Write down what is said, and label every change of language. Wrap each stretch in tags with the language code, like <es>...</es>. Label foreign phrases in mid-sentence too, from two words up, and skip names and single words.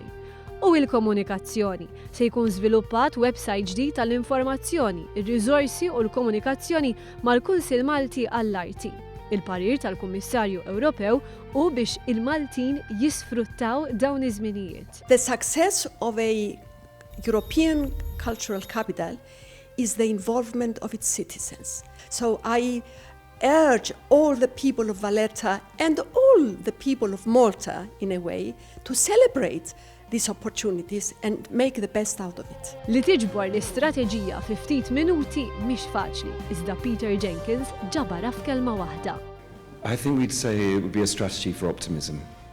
<mt>U l-komunikazzjoni se jkun żviluppat website ġdid tal-informazzjoni, ir-riżorsi u l-komunikazzjoni mal-Kunsill Malti għall-Arti. Il-parir tal-Kummissarju Ewropew u biex il-Maltin jisfruttaw dawn iż-żminijiet.</mt> <en>The success of a European cultural capital is the involvement of its citizens. So I urge all the people of Valletta and all the people of Malta, in a way, to celebrate these opportunities and make the best out of it.</en> <mt>Li tiġbor l-istrateġija fi ftit minuti mhix faċli, iżda Peter Jenkins ġabara f'kelma waħda.</mt> <en>I think we'd say it would be a strategy for optimism.</en>